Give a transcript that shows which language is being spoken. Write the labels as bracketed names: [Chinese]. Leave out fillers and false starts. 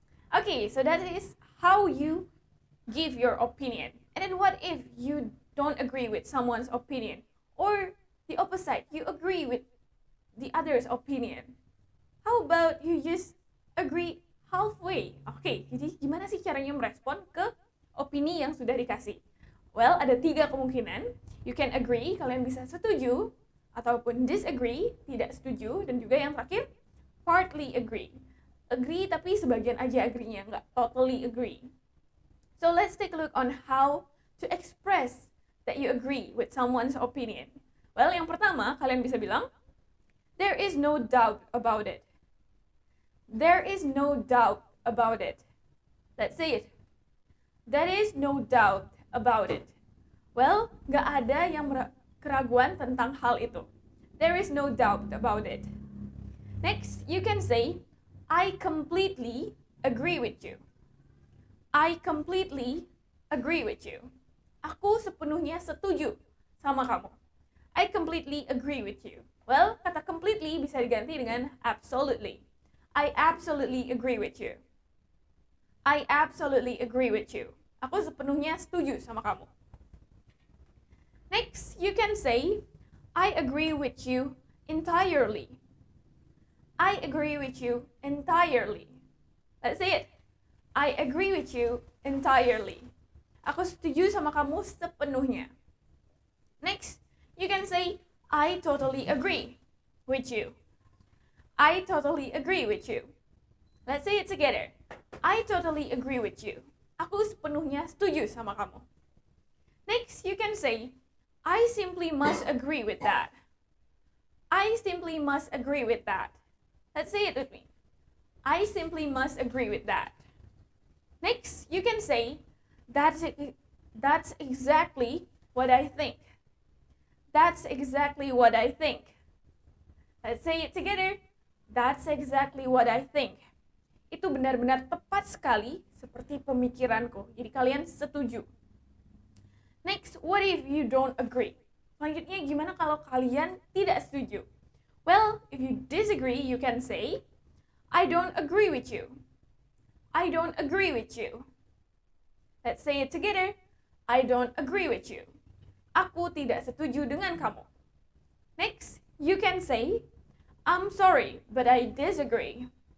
[English] Okay, so that is how you give your opinion. And then what if you don't agree with someone's opinion? Or the opposite, you agree with the other's opinion. How about you just agree halfway? [Indonesian] Oke, jadi gimana sih caranya merespon ke opini yang sudah dikasih? Well, ada 3 kemungkinan. [English] You can agree, [Indonesian] kalian bisa setuju, ataupun disagree, tidak setuju, dan juga yang terakhir, partly agree. Agree tapi sebagian aja agree-nya, nggak [English] totally agree. So let's take a look on how to express that you agree with someone's opinion. Well, [Indonesian] yang pertama, kalian bisa bilang, [English] there is no doubt about it. There is no doubt about it. Let's say it. There is no doubt about it. [Indonesian] Well, nggak ada yang keraguan tentang hal itu. [English] There is no doubt about it. Next, you can say, I completely agree with you. I completely agree with you. [Indonesian] Aku sepenuhnya setuju sama kamu. [English] I completely agree with you. Well, kata completely [Indonesian] bisa diganti dengan [English] absolutely. I absolutely agree with you. I absolutely agree with you. [Indonesian] Aku sepenuhnya setuju sama kamu. [English] Next, you can say, I agree with you entirely. I agree with you entirely. Let's say it. I agree with you entirely. [Indonesian] Aku setuju sama kamu sepenuhnya. [English] Next, you can say, I totally agree with you. I totally agree with you. Let's say it together. I totally agree with you. [Indonesian] Aku sepenuhnya setuju sama kamu. [English] Next, you can say, I simply must agree with that. I simply must agree with that. Let's say it with me. I simply must agree with that. Next, you can say, that's exactly what I think. That's exactly what I think. Let's say it together. That's exactly what I think. [Indonesian] Itu benar-benar tepat sekali seperti pemikiranku. Jadi kalian setuju. [English] Next, what if you don't agree? [Indonesian] Selanjutnya, gimana kalau kalian tidak setuju? [English] Well, if you disagree, you can say, I don't agree with you. I don't agree with you. Let's say it together. I don't agree with you. [Indonesian] Aku tidak setuju dengan kamu. [English] Next, you can say, I'm sorry, but I disagree.